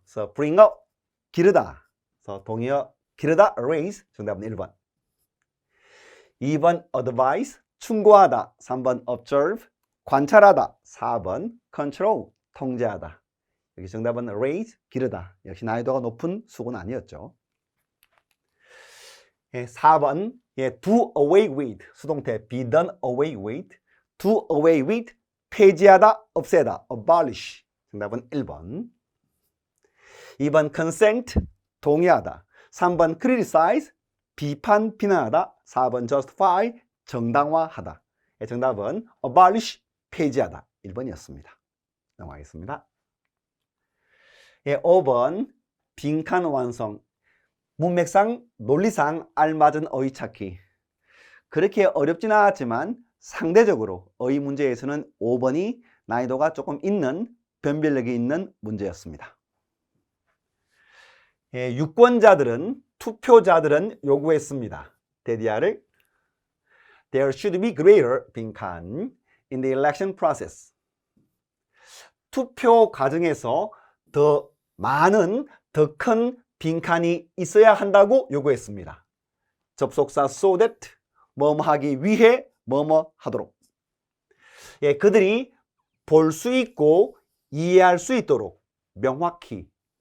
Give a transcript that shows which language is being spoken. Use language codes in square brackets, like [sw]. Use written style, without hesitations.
[ko] 그래서 bring up, 기르다. 그래서 동의어 기르다, raise. 정답은 1번. 2번 advise, 충고하다. 3번 observe, 관찰하다. 4번 control, 통제하다. 여기 정답은 raise, 기르다. 역시 난이도가 높은 수고는 아니었죠. 4번 [en] do away with, [ko] 수동태 [en] be done away with. do away with, [ko] 폐지하다, 없애다, abolish. 정답은 1번. 2번 consent, 동의하다. 3번 criticize, 비판, 비난하다. 4번 justify, 정당화하다. 정답은 abolish, 폐지하다. 1번이었습니다. 넘어가겠습니다. 5번 빈칸 완성. 문맥상, 논리상 알맞은 어휘 찾기. 그렇게 어렵진 않았지만 상대적으로 어휘 문제에서는 5번이 난이도가 조금 있는, 변별력이 있는 문제였습니다. 유권자들은, 투표자들은 요구했습니다. 대디아를 [en] There should be greater [ko] 빈칸 [en] in the election process. [ko] 투표 과정에서 더 많은, 더 큰 빈칸이 있어야 한다고 요구했습니다. 접속사 so that, 뭐뭐 하기 위해, 뭐뭐 하도록. 그들이 볼 수 있고 이해할 수 있도록 명확히.